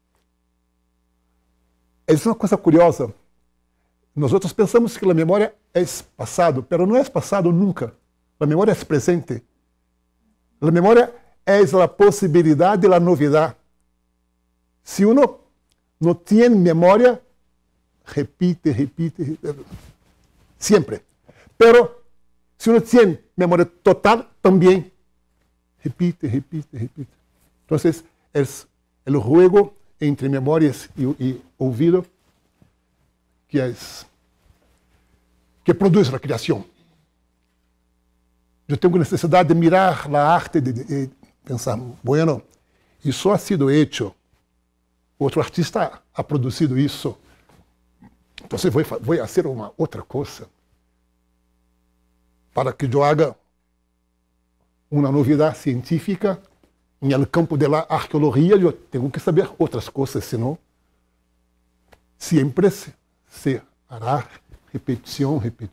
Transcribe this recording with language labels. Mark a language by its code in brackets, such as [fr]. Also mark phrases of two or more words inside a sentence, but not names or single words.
[pt] É uma coisa curiosa. Nós pensamos que a memória é passado, mas não é passado nunca. A memória é presente. [es] La memoria es la posibilidad de la novedad. Si uno no tiene memoria, repite, siempre. Pero si uno tiene memoria total, también repite. Entonces, es el juego entre memórias y [pt] ouvido que produz a criação. Eu tenho necessidade de mirar a arte e pensar, bueno, isso [es] ha sido hecho, [pt] outro artista ha produzido isso, então vou fazer uma outra coisa para que [es] eu haga [pt] uma novidade científica. No campo da arqueologia, eu tenho que saber outras coisas, senão sempre [es] se hará [pt] repetição.